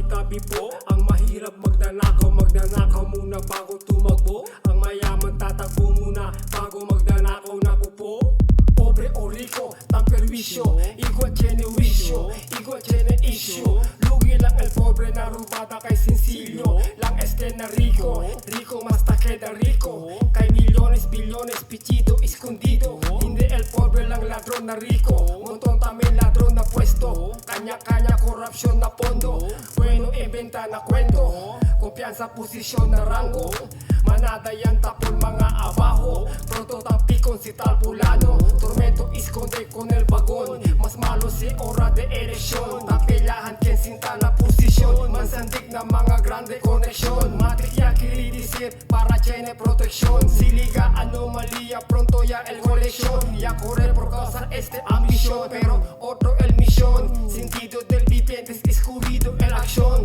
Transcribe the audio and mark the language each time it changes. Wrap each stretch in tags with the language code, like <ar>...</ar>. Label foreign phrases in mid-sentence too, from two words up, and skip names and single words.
<tl>sabi po, ang mahirap magnanakaw muna bago tumakbo. Ang mayaman tatakbo muna bago magnanakaw na po.</tl> <cbk>Pobre o rico, ang perwisyo, igual tiene wisyo, igual tiene issue. Lugi lang el pobre na rubada kay sencillo. Lang na rico, rico mas queda rico. Kay millones, billones, pichido, escondido. Hindi el pobre lang ladron na rico. Montón también ladron na pwesto. Kanya-kanya korupsyon na pondo. Bueno inventa na kwento. Kumpiyansa posisyon na rango. Manada yan tapon mga abajo. Pronto tapikon si Talpulano. Tormento esconde con el vagón. Mas malo si hora de elección. Tapilahan ken sinta na posisyon. Mansandig na mga grande koneksyon. Matik ya kiridisir para tiene protección. Si liga anomalía pronto ya el colección. Ya corre por causa este ambición. Pero otro el misión. Sentido del viviente es descubrido el acción.</cbk>